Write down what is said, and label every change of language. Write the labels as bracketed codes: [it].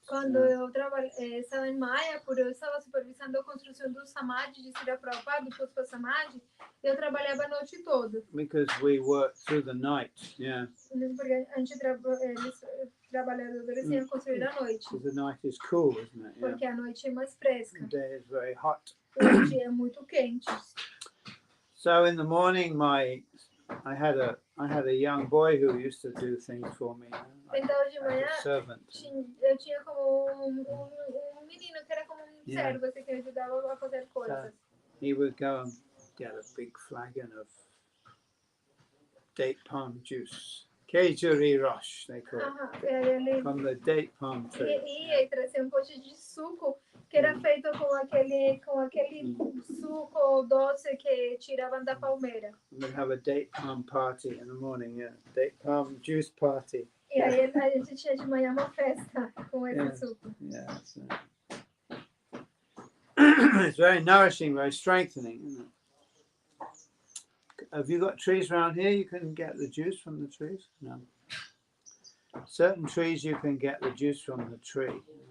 [pt] Quando eu estava em Mayapur, eu estava supervisando a construção do Samadhi de Srila Prabhupada, do Puspa Samadhi, e eu trabalhava a noite toda. [en] Because we worked through the night, [pt] Porque a gente eles iam construir à noite. [en] Because the night is cool, isn't it? [pt] Porque a noite é mais fresca. [en] The day is very hot. [pt] O dia é muito quente. [en] So in the morning, I had a young boy who used to do things for me. [pt] Então de manhã [en] servant. [pt] Eu tinha como menino que era como servo, assim, que me ajudava a fazer coisas. [en] He would go and get a big flagon of date palm juice. Kejuri Rosh, they call it. From the date palm tree. [pt] E trazia pote de suco que era feito com aquele suco doce que tiravam da palmeira. [en] We'd have a date palm party in the morning, date palm juice party. [pt] E aí a gente tinha de manhã uma festa com esse suco. [en] Yeah, it's very nourishing, very strengthening, isn't it? Have you got trees around here? You can get the juice from the trees? No. Certain trees you can get the juice from the tree.